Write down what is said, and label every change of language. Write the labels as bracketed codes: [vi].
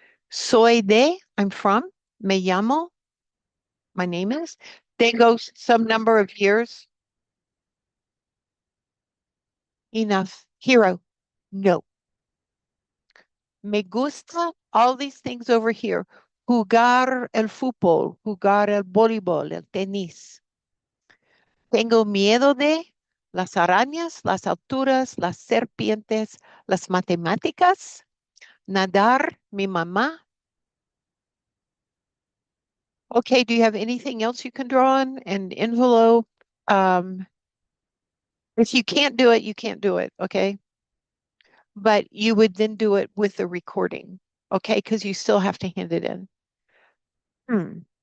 [es] Soy de, [en] I'm from. [es] Me llamo, [en] my name is. Tengo some number of years. Enough. Hero, no. [es] Me gusta, [en] all these things over here. [es] Jugar el fútbol, jugar el voleibol, el tenis. Tengo miedo de las arañas, las alturas, las serpientes, las matemáticas, nadar, mi mamá. [en] Okay, do you have anything else you can draw on? An envelope. Um, if you can't do it, you can't do it, okay? But you would then do it with the recording, okay? Because you still have to hand it in. Hmm.